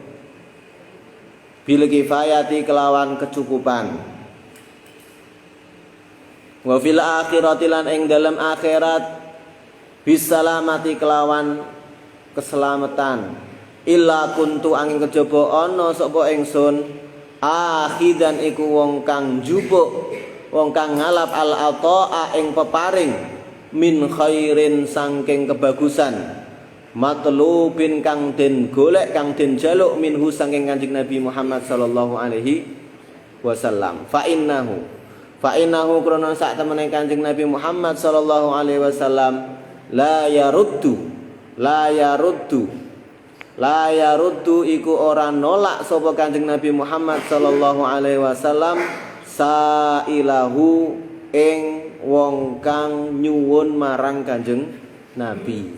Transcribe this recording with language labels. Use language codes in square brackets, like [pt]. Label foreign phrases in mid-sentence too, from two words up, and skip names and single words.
[ar] bil kifayati [jv] kelawan kecukupan [ar] wa fil akhirati [jv] lan ing dalam akhirat bisalamati kelawan keselamatan [ar] illa kuntu [jv] angin kejaba ana sapa ingsun akhidan iku wong kang njupuk wong kang ngalap [ar] al ata'a [jv] ing peparing [ar] min khairin [jv] saking kebagusan matlubin kang den golek kang den jaluk minhu saking Kanjeng Nabi Muhammad [ar] sallallahu alaihi wasallam fa innahu [jv] krana sak temene Kanjeng Nabi Muhammad [ar] sallallahu alaihi wasallam la yaruddu [jv] La yaruddu iku ora nolak sapa Kanjeng Nabi Muhammad [ar] sallallahu alaihi wasallam sailahu [jv] ing wong kang nyuwun marang Kanjeng Nabi.